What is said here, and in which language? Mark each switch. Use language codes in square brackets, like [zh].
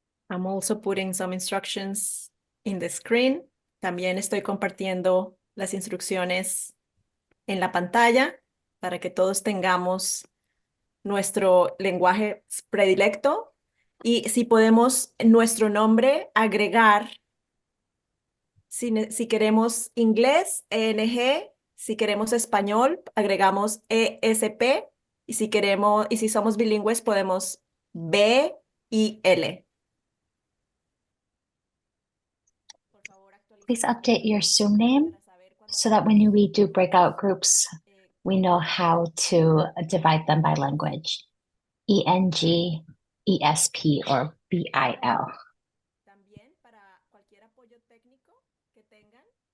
[en] I'm also putting some instructions in the screen. [es] También estoy compartiendo las instrucciones en la pantalla para que todos tengamos nuestro lenguaje predilecto y si podemos nuestro nombre agregar, si queremos inglés, ENG, si queremos español, agregamos ESP y si somos bilingües podemos B y L. Por favor, [en] Please [es] actualicen su [en] update your [es] navegador [en] Zoom name [es] para saber cuando [en] so that [es] hagamos [en] when we do breakout groups, we know how to divide them by language. ENG, ESP, or BIL. [es] también para cualquier apoyo técnico que tengan.